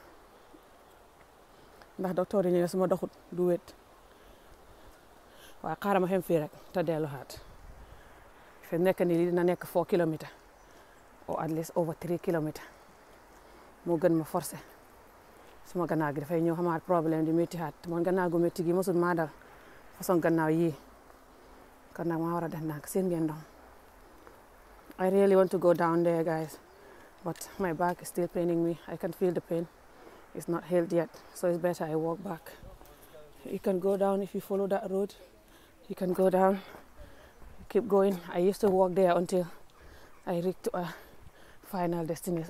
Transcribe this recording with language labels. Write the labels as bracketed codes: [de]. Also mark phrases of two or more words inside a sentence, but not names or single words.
[wo] ndax docteur yi ñu ne su ma doxut du wét waaye xaaral ma xem fii rek te delluwaat fi nekk nii lii dina nekk 4 kilomètres [en] or at least over [wo] 3 kilomètres moo gën ma forcé suma gannaaw gi dafay ñëw xamaat problème di métti xaat man gannaaw gu métti gi mosul maa dal façon gannaaw yii kon nag maa war a def ndànk seen ngeen doon [en] I really want to go down there guys but my back is still paining me. I can feel the pain. It's not healed yet, so it's better I walk back. You can go down if you follow that road. You can go down, keep going. I used to walk there until I reached a final destination.